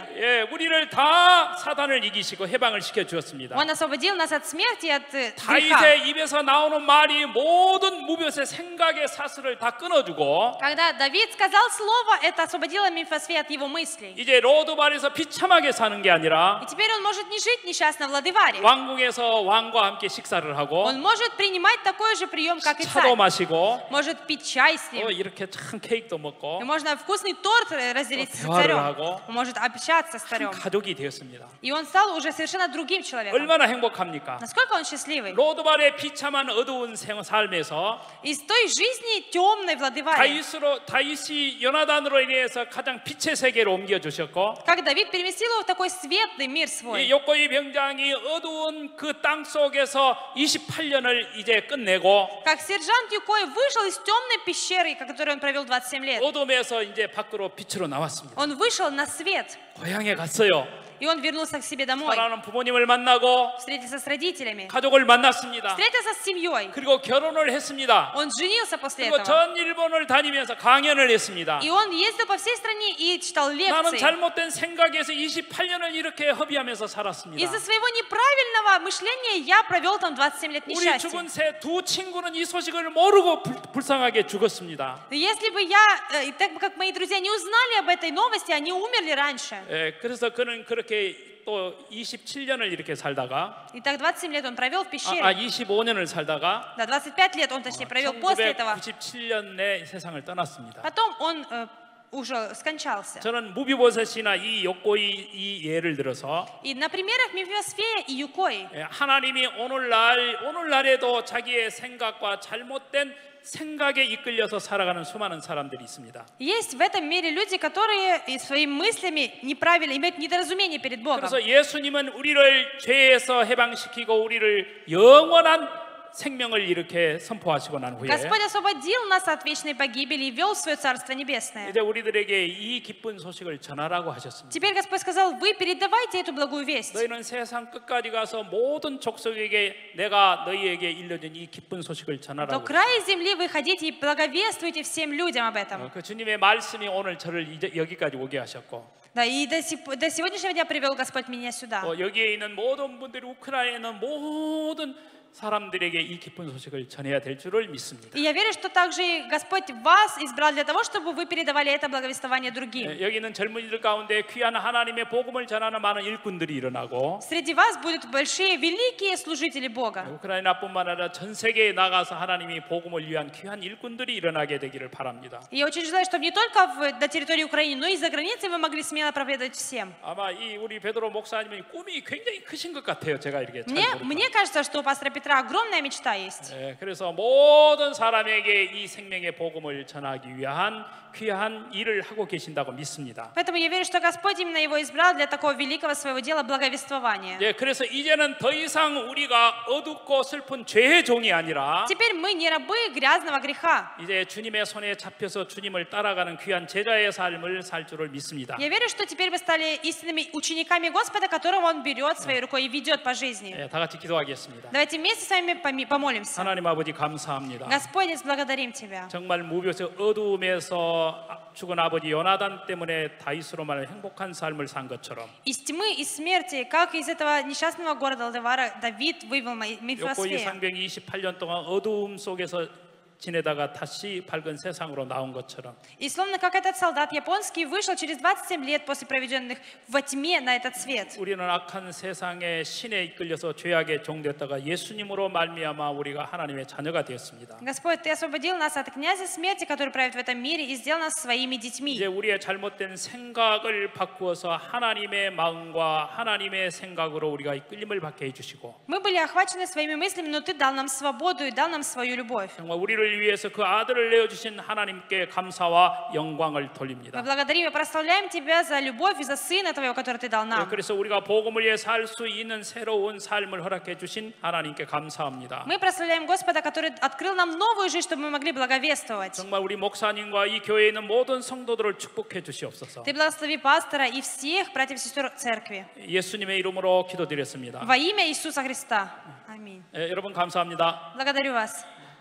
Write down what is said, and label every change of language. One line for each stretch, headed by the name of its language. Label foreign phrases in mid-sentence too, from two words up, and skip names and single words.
Korean: 우리를 다 사단을 이기시고 해방을 시켜 주었습니다.
Russian: Он освободил нас от смерти и от греха.
Korean: 다윗의 입에서 나오는 말이 모든 무벼의 생각의 사슬을 다 끊어주고
Russian: Когда Давид сказал слово, это освободило Мефисфея от его мыслей.
Korean: 이제 로드발에서 비참하게 사는 게 아니라
Russian: И теперь он может не жить несчастно в Ладываре.
Korean: 왕궁에서 왕과 함께 식사를 하고
Russian: Он может принимать такой же прием, как и
Korean: 차도
Russian: царь.
Korean: 마시고
Russian: Может пить чай с ним.
Korean: 이렇게 참 케이크도 먹고
Russian: И можно вкусный торт разделить с
Korean: 대화를
Russian: царем.
Korean: 하고
Russian: Он может общаться с царем.
Korean: 가족이 되었습니다.
Russian: И он стал уже совершенно другим человеком.
Korean: 얼마나 행복합니까?
Russian: Насколько он счастливый.
Korean: 로드발의 비참한 어두운 삶에서
Russian: Из той жизни темной в Ладываре,
Korean: 다윗이 요나단으로 인해서 가장 빛의 세계로 옮겨 주셨고
Russian: как Давид переместил его в такой светлый мир
Korean: 이
Russian: свой.
Korean: 욕고이 병장이 어두운 그 땅 속에서 28년을 이제 끝내고
Russian: Как сержант Юкой вышел из темной пещеры, в которой он провел 27 лет.
Korean: 어둠에서 이제 밖으로 빛으로 나왔습니다.
Russian: Он вышел на свет.
Korean: 고향에 갔어요.
Russian: И он вернулся к себе домой.
Korean: 사랑하는 부모님을 만나고
Russian: Встретился с родителями.
Korean: 가족을 만났습니다.
Russian: Встретился с семьей.
Korean: 그리고 결혼을 했습니다.
Russian: Он женился после
Korean: 그리고
Russian: этого.
Korean: 전 일본을 다니면서 강연을 했습니다.
Russian: И он ездил по всей стране и читал
Korean: 나는
Russian: лекции.
Korean: 잘못된 생각에서 28년을 이렇게 허비하면서 살았습니다.
Russian: Из-за своего неправильного мышления я провел там 27 лет
Korean: 우리
Russian: несчастья.
Korean: 죽은 새 두 친구는 이 소식을 모르고 불쌍하게 죽었습니다.
Russian: Если бы я, так как мои друзья не узнали об этой новости, они умерли раньше.
Korean: 그래서 그는 그렇게 또 27년을 이렇게 살다가
Russian: И так 27 лет он провел в пещере.
Korean: 25년을 살다가
Russian: Да, 25 лет он, точнее, провел после этого.
Korean: 1997년에 세상을 떠났습니다.
Russian: Потом он уже скончался.
Korean: 저는 무비보셋이나 이 욕고이 이 예를 들어서
Russian: И на примерах Мефибосфея и Юкои
Korean: 하나님이 오늘날에도 자기의 생각과 잘못된 생각에 이끌려서 살아가는 수많은 사람들이 있습니다.
Russian: есть в этом мире люди, которые и своими мыслями неправильно имеют недоразумение перед Богом.
Korean: 그래서 예수님은 우리를 죄에서 해방시키고 우리를 영원한 생명을 이렇게 선포하시고 난 후에
Russian: Господь освободил нас от вечной погибели и ввел в свое Царство Небесное.
Korean: 이제 우리들에게 이 기쁜 소식을 전하라고 하셨습니다.
Russian: Теперь Господь сказал, вы передавайте эту благую весть.
Korean: 너희는 세상 끝까지 가서 모든 족속에게 내가 너희에게 일러준 이 기쁜 소식을
Russian: До
Korean: 전하라고.
Russian: края земли вы ходите и благовествуйте всем людям об этом.
Korean: 그 주님의 말씀이 오늘 저를 이제 여기까지 오게 하셨고
Russian: Да, и до сегодняшнего дня привел Господь меня сюда.
Korean: 여기에 있는 모든 분들이 우크라이나에 있는 모든 사람들에게 이 기쁜 소식을 전해야 될 줄을 믿습니다.
Russian: И я верю, что также и Господь вас избрал для того, чтобы вы передавали это благовествование другим.
Korean: 여기 있는 젊은이들 가운데 귀한 하나님의 복음을 전하는 많은 일꾼들이 일어나고
Russian: Среди вас будут большие, великие служители Бога.
Korean: 우크라이나뿐만 아니라 전 세계에 나가서 하나님이 복음을 위한 귀한 일꾼들이 일어나게 되기를 바랍니다.
Russian: И я очень желаю, чтобы не только на территории Украины, но и за границей вы могли смело проповедовать всем.
Korean: 아마 이 우리 베드로 목사님의 꿈이 굉장히 크신 것 같아요. 제가 이렇게 잘
Russian: Мне кажется, что у пастора Петра огромная мечта есть.
Korean: 그래서 모든 사람에게 이 생명의 복음을 전하기 위한 귀한 일을 하고 계신다고 믿습니다.
Russian: Поэтому я верю, что Господь именно его избрал для такого великого своего дела благовествования.
Korean: 그래서 이제는 더 이상 우리가 어둡고 슬픈 죄의 종이 아니라
Russian: Теперь мы не рабы грязного греха.
Korean: 이제 주님의 손에 잡혀서 주님을 따라가는 귀한 제자의 삶을 살 줄을 믿습니다.
Russian: Я верю, что теперь вы стали истинными учениками Господа, которого Он берет своей рукой и ведет по жизни.
Korean: 다 같이 기도하겠습니다.
Russian: Давайте вместе с вами помолимся.
Korean: 하나님 아버지 감사합니다.
Russian: Господь, благодарим Тебя.
Korean: 정말 무비보셋 어두움에서 죽은 아버지 요나단 때문에 다윗으로 말하는 행복한 삶을 산 것처럼
Russian: Из тьмы и смерти, как из этого несчастного города Лодевара Давид вывел
Korean: 욕고이
Russian: Мефибосфея.
Korean: 상병이 28년 동안 어두움 속에서 지내다가 다시 밝은 세상으로 나온 것처럼
Russian: И словно как этот солдат японский вышел через 27 лет после проведенных во тьме на этот свет.
Korean: 우리는 악한 세상의 신에 이끌려서 죄악의 종되었다가 예수님으로 말미암아 우리가 하나님의 자녀가 되었습니다.
Russian: Господь, Ты освободил нас от князя смерти, который правит в этом мире, и сделал нас своими детьми.
Korean: 이제 우리의 잘못된 생각을 바꾸어서 하나님의 마음과 하나님의 생각으로 우리가 이끌림을 받게 해주시고
Russian: Мы были охвачены своими мыслями, но Ты дал нам свободу и дал нам свою любовь.
Korean: 정말 우리를 위해서 그 아들을 내어주신 하나님께 감사와 영광을
Russian: Мы
Korean: 돌립니다.
Russian: благодарим и прославляем Тебя за любовь и за Сына Твоего, который Ты дал нам.
Korean: 그래서 우리가 복음을 위해 살 수 있는 새로운 삶을 허락해 주신 하나님께 감사합니다.
Russian: Мы прославляем Господа, который открыл нам новую жизнь, чтобы мы могли благовествовать.
Korean: 정말 우리 목사님과 이 교회에 있는 모든 성도들을 축복해 주시옵소서.
Russian: Ты благослови пастора и всех братьев и сестер церкви.
Korean: 예수님의 이름으로 기도드렸습니다.
Russian: Во имя Иисуса Христа. Аминь.
Korean: 여러분 감사합니다.
Russian: Благодарю вас.